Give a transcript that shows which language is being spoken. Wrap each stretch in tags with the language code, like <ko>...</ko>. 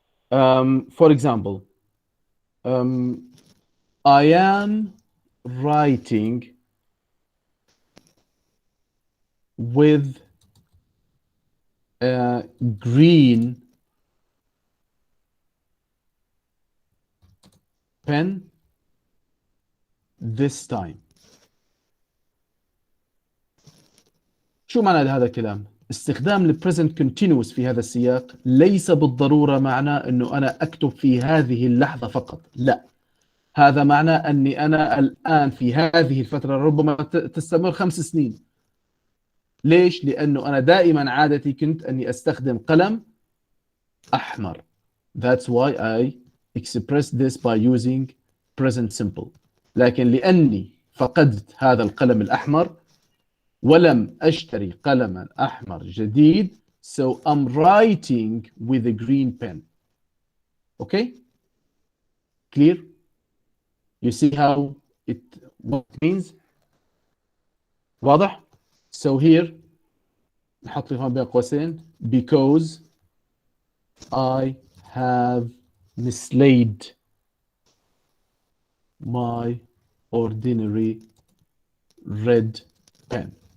<en>For example, I am writing with a green pen this time.</en> <ar>شو معنى هذا الكلام؟ استخدام البريزنت كونتينوس في هذا السياق ليس بالضرورة معناه أنه أنا أكتب في هذه اللحظة فقط، لا. هذا معناه أني أنا الآن في هذه الفترة ربما تستمر 5 سنين. ليش؟ لأنه أنا دائما عادتي كنت أني أستخدم قلم أحمر.</ar> <en>That's why I express this by using present simple.</en> <ar>لكن لأني فقدت هذا القلم الأحمر ولم أشتري قلما أحمر جديد,</ar> <en>so I'm writing with a green pen. Okay? Clear? You see how what it means?</en> <ar>واضح؟</ar> <en>So here</en> <ar>نحط لي هون بين قوسين</ar> <en>because I have mislaid my ordinary red pen.</en>